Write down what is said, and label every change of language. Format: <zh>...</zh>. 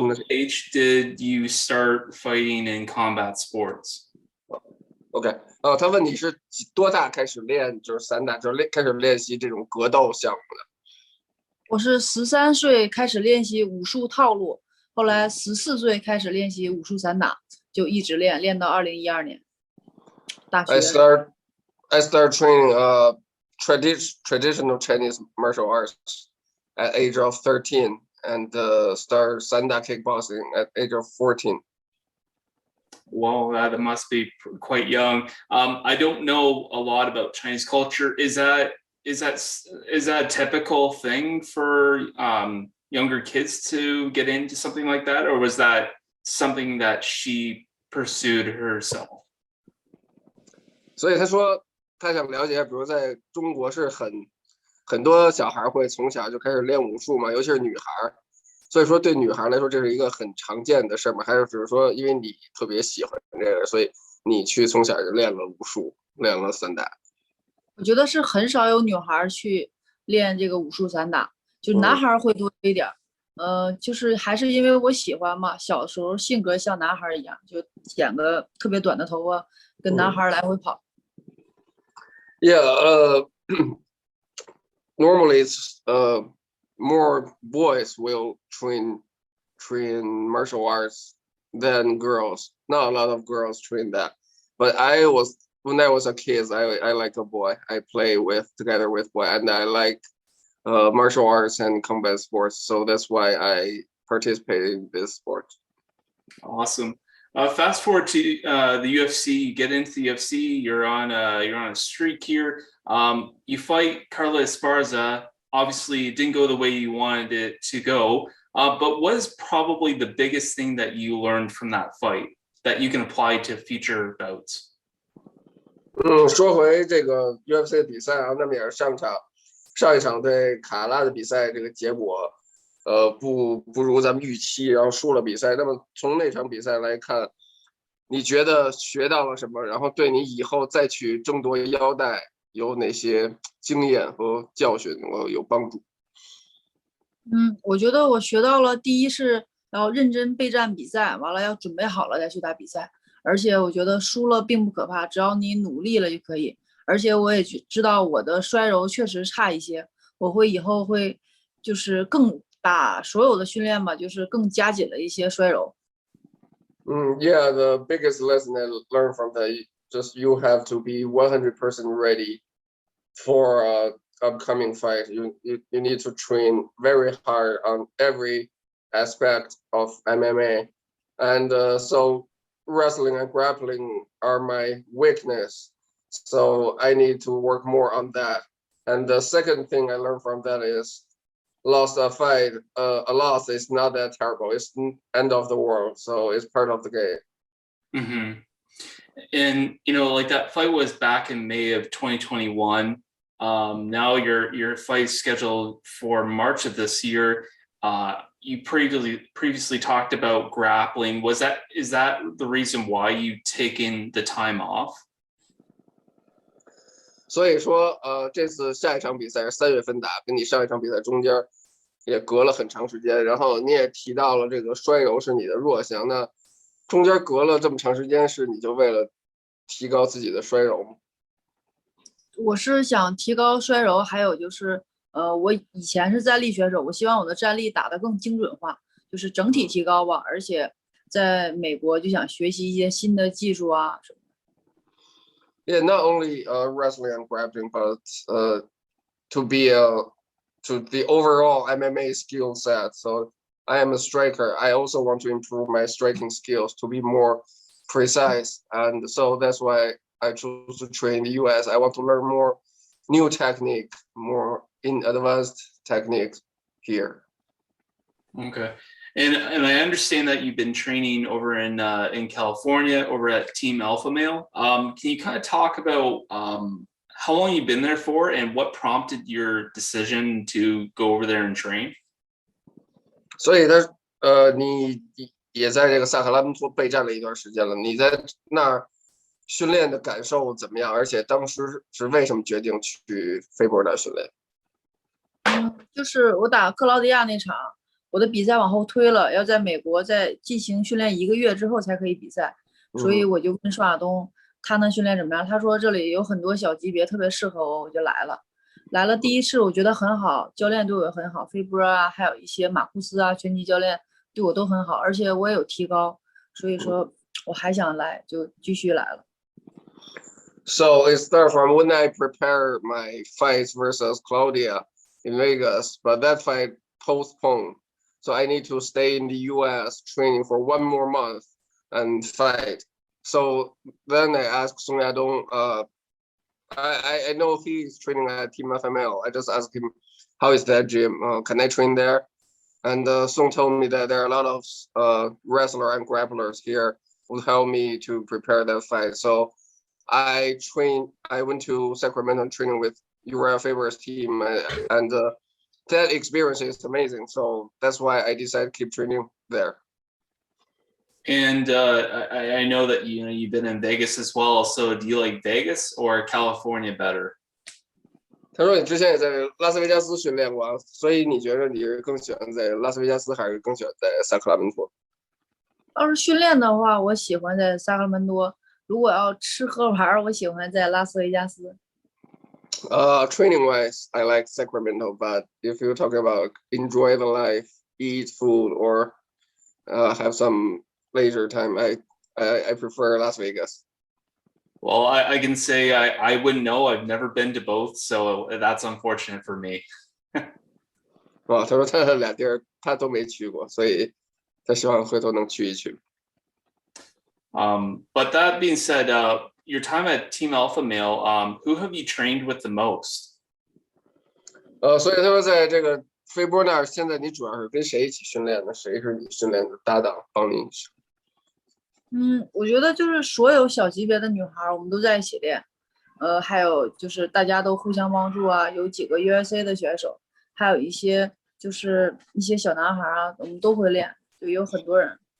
<en>age did you start fighting in combat sports?</en> <zh>OK， 他问你是多大开始练就是散打，就是开始练习这种格斗项目的？我是13岁开始练习武术套路，后来14岁开始练习武术散打，就一直练到2012年大学。</zh> <en>I start training traditional Chinese martial arts at age of 13, and start Sanda kickboxing at age of 14. Well, that must be quite young. I don't know a lot about Chinese culture. Is that a typical thing for younger kids to get into something like that, or was that something that she pursued herself?</en> <zh>所以他说他想了解，比如在中国是很多小孩会从小就开始练武术嘛，尤其是女孩，所以说对女孩来说这是一个很常见的事吗？还是只是说因为你特别喜欢这个，所以你去从小就练了武术，练了散打？我觉得是很少有女孩去练这个武术散打，就男孩会多一点。就是还是因为我喜欢嘛，小时候性格像男孩一样，就剪个特别短的头发，跟男孩来回跑。</zh> <en>Yeah, normally it's more boys will train martial arts than girls. Not a lot of girls train that. But when I was a kid, I like a boy. I play with together with boy, and I like martial arts and combat sports. So that's why I participate in this sport. Awesome. Fast forward to the UFC. You get into the UFC. You're on a streak here. You fight Carla Esparza. Obviously, it didn't go the way you wanted it to go. But what is probably the biggest thing that you learned from that fight that you can apply to future bouts?</en> <zh>说回这个 UFC 比赛啊，那么也是上一场对卡拉的比赛，这个结果不如咱们预期，然后输了比赛。那么从那场比赛来看，你觉得学到了什么？然后对你以后再去争夺腰带有哪些经验和教训能够有帮助？我觉得我学到了，第一是要认真备战比赛，完了要准备好了再去打比赛。而且我觉得输了并不可怕，只要你努力了就可以。而且我也知道我的摔柔确实差一些，我会以后会就是更把所有的训练吧，就是更加紧了一些摔柔。</zh> <en>Yeah, the biggest lesson I learned from that, just you have to be 100% ready for upcoming fight. You need to train very hard on every aspect of MMA, and so wrestling and grappling are my weakness. So I need to work more on that. And the second thing I learned from that is lost a fight, a loss is not that terrible. It's end of the world, so it's part of the game. Mm-hmm. And like that fight was back in May of 2021. Now your fight scheduled for March of this year. You previously talked about grappling. Is that the reason why you taken the time off?</en> <zh>所以说，这次下一场比赛是3月份打，跟你上一场比赛中间也隔了很长时间。然后你也提到了这个摔柔是你的弱项，那中间隔了这么长时间，是你就为了提高自己的摔柔吗？我是想提高摔柔，还有就是，我以前是站立选手，我希望我的站立打得更精准化，就是整体提高吧。而且在美国就想学习一些新的技术啊什么的。</zh> <en>Yeah, not only wrestling and grappling, but to be to the overall MMA skill set. So I am a striker. I also want to improve my striking skills to be more precise, and so that's why I chose to train in the US. I want to learn more new technique, more in advanced techniques here. Okay. And I understand that you've been training over in California over at Team Alpha Male. Can you kind of talk about how long you've been there for and what prompted your decision to go over there and train?</en> <zh>所以你也在这个萨克拉门托备战了一段时间了。你在那儿训练的感受怎么样？而且当时是为什么决定去菲博那训练？就是我打克劳迪亚那场，我的比赛往后推了，要在美国再进行训练1个月之后才可以比赛，所以我就问舒亚东他那训练怎么样？他说这里有很多小级别特别适合我，我就来了。来了第一次我觉得很好，教练对我很好，菲波啊，还有一些马库斯啊，拳击教练对我都很好，而且我也有提高，所以说我还想来，就继续来了。</zh> <en>So it started from when I prepare my fights versus Claudia in Vegas, but that fight postponed. So I need to stay in the US training for 1 more month and fight. So then I asked Song Yadong, I know he's training at Team FML. I just asked him, how is that gym? Can I train there? And Song told me that there are a lot of wrestler and grapplers here who help me to prepare that fight. So I went to Sacramento training with Uriah Faber's team, and that experience is amazing. So that's why I decided to keep training there. And I know that you've been in Vegas as well. So do you like Vegas or California better?</en> <zh>他说你之前也在拉斯维加斯训练过啊，所以你觉得你是更喜欢在拉斯维加斯，还是更喜欢在萨克拉门托？要是训练的话，我喜欢在萨克拉门多；如果要吃喝玩，我喜欢在拉斯维加斯。</zh> <en>Training wise, I like Sacramento, but if you're talking about enjoy the life, eat food, or have some leisure time, I prefer Las Vegas. Well, I can say I wouldn't know. I've never been to both, so that's unfortunate for me.</en> <zh>他说他俩地儿他都没去过，所以他希望回头能去一去。</zh> <en>But that being said, your time at Team Alpha Male, who have you trained with the most?</en> <zh>所以他说在这个飞波那儿，现在你主要是跟谁一起训练呢？谁是你训练的搭档，帮你？我觉得就是所有小级别的女孩，我们都在一起练。还有就是大家都互相帮助啊，有几个 USA 的选手，还有一些就是一些小男孩啊，我们都会练，就有很多人。</zh>